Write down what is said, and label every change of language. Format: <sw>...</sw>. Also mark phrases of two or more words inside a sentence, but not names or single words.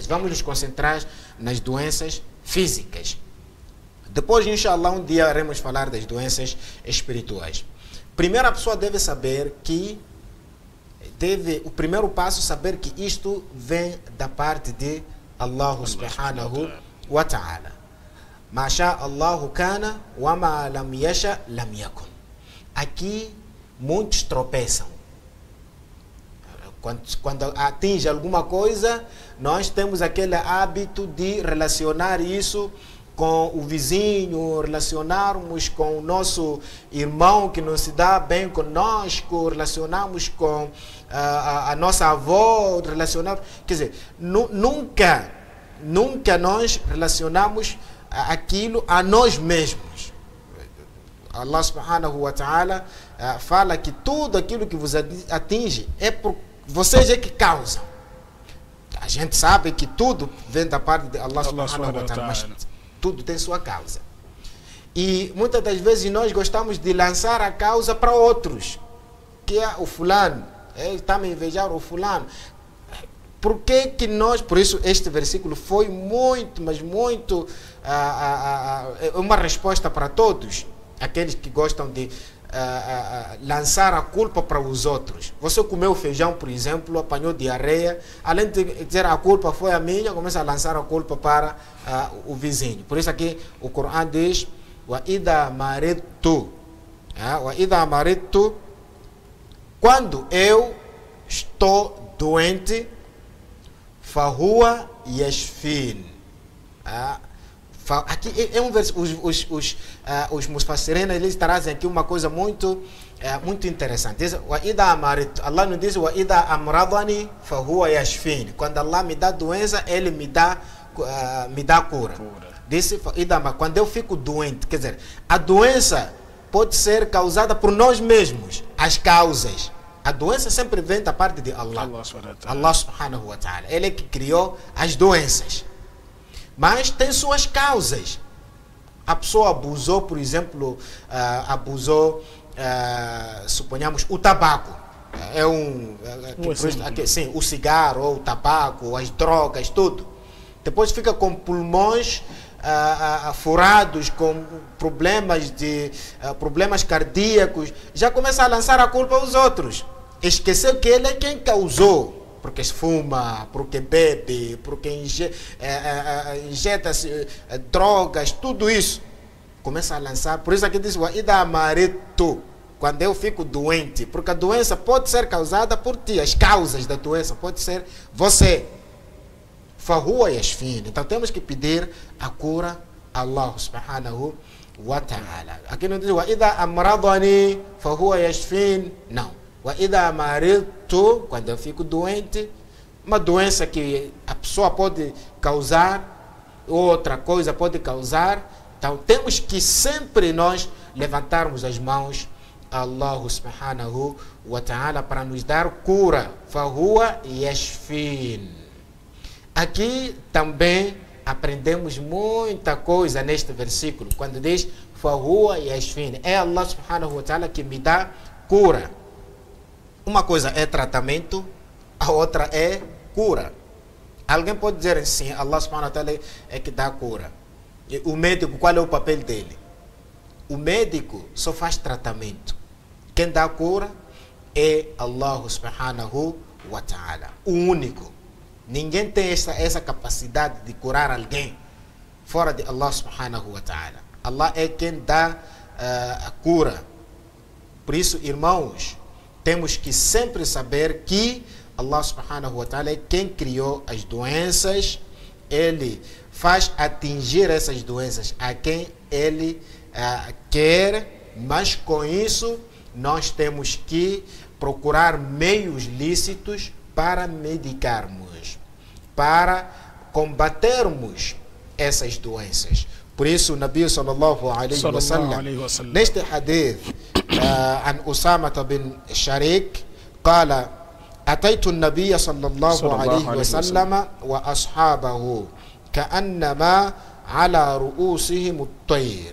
<pt>Vamos nos concentrar nas doenças físicas. Depois, inshallah, um dia iremos falar das doenças espirituais. Primeiro, a pessoa deve saber que o primeiro passo, saber que isto vem da parte de Allah</pt> <ar>سبحانه وتعالى. ما شاء الله كان وما لم يشأ لم يكن.</ar> <pt>Aqui muitos tropeçam. Quando atinge alguma coisa, nós temos aquele hábito de relacionar isso com o vizinho, relacionarmos com o nosso irmão que não se dá bem conosco, relacionarmos com a nossa avó, relacionar, quer dizer, nunca nós relacionamos aquilo a nós mesmos. Allah</pt> <ar>سبحانه وتعالى</ar> <pt>fala que tudo aquilo que vos atinge é por vocês é que causam. A gente sabe que tudo vem da parte de Allah</pt> <ar>سبحانه وتعالى,</ar> <pt>mas tudo tem sua causa. E muitas das vezes nós gostamos de lançar a causa para outros, que é o fulano, ele está me invejar o fulano. Por que que nós, por isso este versículo foi muito, mas muito uma resposta para todos aqueles que gostam de lançar a culpa para os outros. Você comeu feijão, por exemplo, apanhou diarreia, além de dizer a culpa foi a minha, começa a lançar a culpa para o vizinho. Por isso aqui o Corão diz:</pt> <ar>وإذا مرضت وإذا مرضت,</ar> <pt>quando eu estou doente,</pt> <ar>فهو يشفين.</ar> <pt>Aqui é um versículo, os mufassirina, eles trazem aqui uma coisa muito interessante. Diz, Allah não diz:</pt> <ar>وإذا أمرضني فهو يشفين.</ar> <pt>Quando Allah me dá doença, Ele me dá cura. Diz, quando eu fico doente, quer dizer, a doença pode ser causada por nós mesmos, as causas. A doença sempre vem da parte de Allah.</pt> <ar>الله سبحانه وتعالى.</ar> <pt>Ele é que criou as doenças. Mas tem suas causas. A pessoa abusou, por exemplo, suponhamos, o tabaco. Sim, o cigarro, o tabaco, as drogas, tudo. Depois fica com pulmões furados, com problemas cardíacos. Já começa a lançar a culpa aos outros. Esqueceu que ele é quem causou. Porque fuma, porque bebe, porque injeta-se drogas, tudo isso. Começa a lançar. Por isso aqui diz:</pt> <ar>وإذا مرضت,</ar> <pt>quando eu fico doente. Porque a doença pode ser causada por ti. As causas da doença pode ser você.</pt> <ar>فهو يشفين.</ar> <pt>Então temos que pedir a cura a Allah</pt> <ar>سبحانه وتعالى.</ar> <pt>Aqui não diz:</pt> <ar>وإذا أمرضني فهو يشفين. Não. وإذا مرضت,</ar> <pt>quando eu fico doente, uma doença que a pessoa pode causar, outra coisa pode causar, Então temos que sempre nós levantarmos as mãos a Allah</pt> <ar>سبحانه وتعالى</ar> <pt>para nos dar cura.</pt> <ar>فهو يشفين.</ar> <pt>Aqui também aprendemos muita coisa neste versículo, quando diz</pt> <ar>فهو يشفين.</ar> <pt>É Allah</pt> <ar>سبحانه وتعالى</ar> <pt>que me dá cura. Uma coisa é tratamento, a outra é cura. Alguém pode dizer assim, Allah</pt> <ar>سبحانه وتعالى</ar> <pt>é que dá cura. E o médico, qual é o papel dele? O médico só faz tratamento. Quem dá cura é Allah</pt> <ar>سبحانه وتعالى.</ar> <pt>O único. Ninguém tem essa capacidade de curar alguém fora de Allah</pt> <ar>سبحانه وتعالى.</ar> <pt>Allah é quem dá a cura. Por isso, irmãos, temos que sempre saber que Allah</pt> <ar>سبحانه وتعالى</ar> <pt>é quem criou as doenças. Ele faz atingir essas doenças a quem Ele quer, mas com isso nós temos que procurar meios lícitos para medicarmos, para combatermos essas doenças. Por isso, o Nabi</pt> <ar>صلى الله عليه وسلم,</ar> <pt>neste hadith,</pt> <ar>عن أسامة بن شريك قال أتيت النبي صلى الله عليه وسلم وأصحابه كأنما على رؤوسهم الطير.</ar>